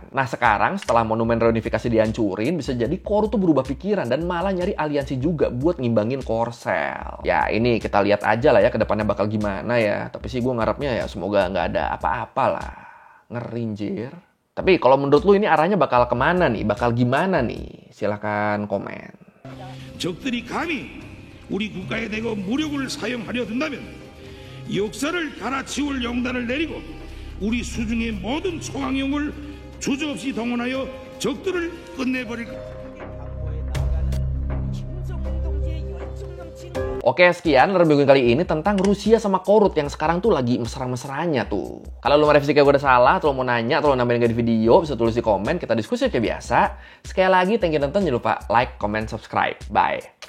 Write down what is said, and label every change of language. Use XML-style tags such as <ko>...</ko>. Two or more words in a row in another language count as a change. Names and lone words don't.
<id>Nah sekarang setelah monumen reunifikasi dihancurin, bisa jadi Korut tuh berubah pikiran dan malah nyari aliansi juga buat ngimbangin Korsel. Ya ini kita lihat aja lah ya ke depannya bakal gimana ya. Tapi sih gue ngarepnya ya semoga nggak ada apa-apa lah. Ngerinjir. Tapi kalau menurut lu ini arahnya bakal kemana nih? Bakal gimana nih? Silahkan komen.</id> <ko>적들이 감히 우리 국가에 대고 무력을 사용하려 든다면 역사를 갈아치울 영단을 내리고 우리 수중의 모든 초강용을 주저없이 동원하여 적들을 끝내버릴 것입니다.</ko> <id>Oke, sekian review kali ini tentang Rusia sama Korut yang sekarang tuh lagi mesra-mesranya tuh. Kalau lu merevisi kayak gue udah salah, atau lu mau nanya, atau lu nambahin di video, bisa tulis di komen, kita diskusi kayak biasa. Sekali lagi,</id> <en>thank you</en> <id>nonton, jangan lupa like, comment, subscribe. Bye.</id>